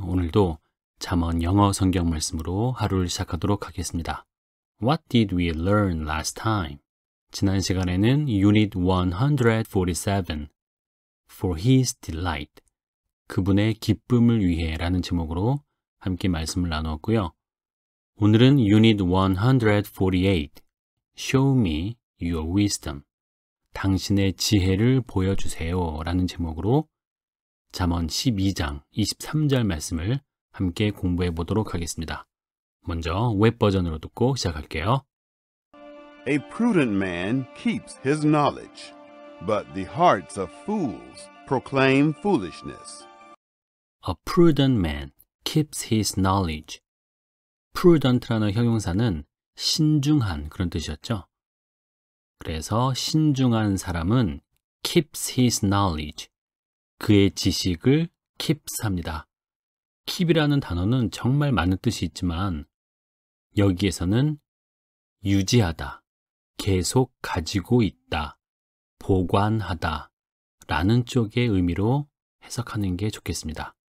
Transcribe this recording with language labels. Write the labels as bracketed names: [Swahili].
[Korean] 오늘도 잠언 영어 성경 말씀으로 하루를 시작하도록 하겠습니다. [English] What did we learn last time? [Korean] 지난 시간에는 Unit 147, [English] For His Delight, [Korean] 그분의 기쁨을 위해 라는 제목으로 함께 말씀을 나누었고요. 오늘은 Unit 148, [English] Show Me Your Wisdom, [Korean] 당신의 지혜를 보여주세요 라는 제목으로 잠언 12장 23절 말씀을 함께 공부해 보도록 하겠습니다. 먼저 웹 버전으로 듣고 시작할게요. [English] A prudent man keeps his knowledge, but the hearts of fools proclaim foolishness. A prudent man keeps his knowledge. [Korean] prudent라는 형용사는 신중한 그런 뜻이었죠. 그래서 신중한 사람은 [English] keeps his knowledge. [Korean] 그의 지식을 keeps 합니다. keep이라는 단어는 정말 많은 뜻이 있지만 여기에서는 유지하다, 계속 가지고 있다, 보관하다 라는 쪽의 의미로 해석하는 게 좋겠습니다.